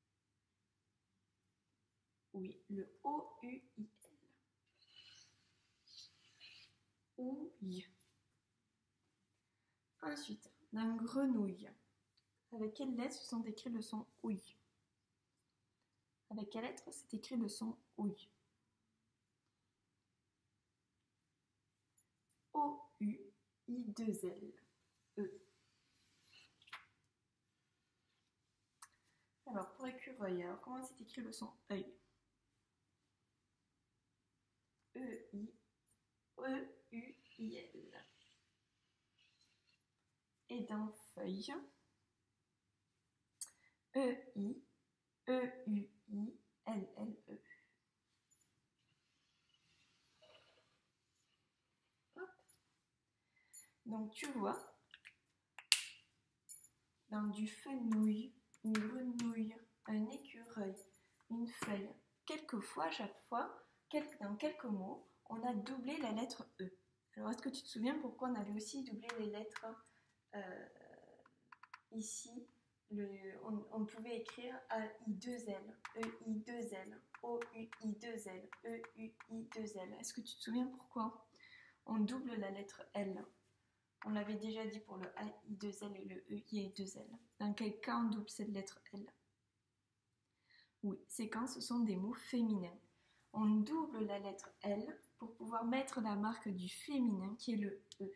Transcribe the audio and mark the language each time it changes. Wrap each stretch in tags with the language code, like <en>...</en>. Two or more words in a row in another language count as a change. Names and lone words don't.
<fr>Oui, le O-U-I-L. Ouille. Ensuite, dans grenouille, avec quelles lettres sont écrits le son ouille? Avec quelle lettre c'est écrit le son ouille? O-U-I-2-L. E. Alors, pour écureuil, alors comment c'est écrit le son œil? E-I-E-U-I-L. Et dans feuille, E-I-E-U-I-L-L-E. Donc tu vois, dans du fenouil, une grenouille, un écureuil, une feuille, quelquefois, chaque fois, dans quelques mots, on a doublé la lettre E. Alors est-ce que tu te souviens pourquoi on avait aussi doublé les lettres ici? On pouvait écrire A-I-2-L, E-I-2-L, O-U-I-2-L, E-U-I-2-L. Est-ce que tu te souviens pourquoi on double la lettre L? On l'avait déjà dit pour le A-I-2-L et le E-I-2-L. Dans quel cas on double cette lettre L? Oui, c'est quand ce sont des mots féminins. On double la lettre L pour pouvoir mettre la marque du féminin qui est le E.</fr>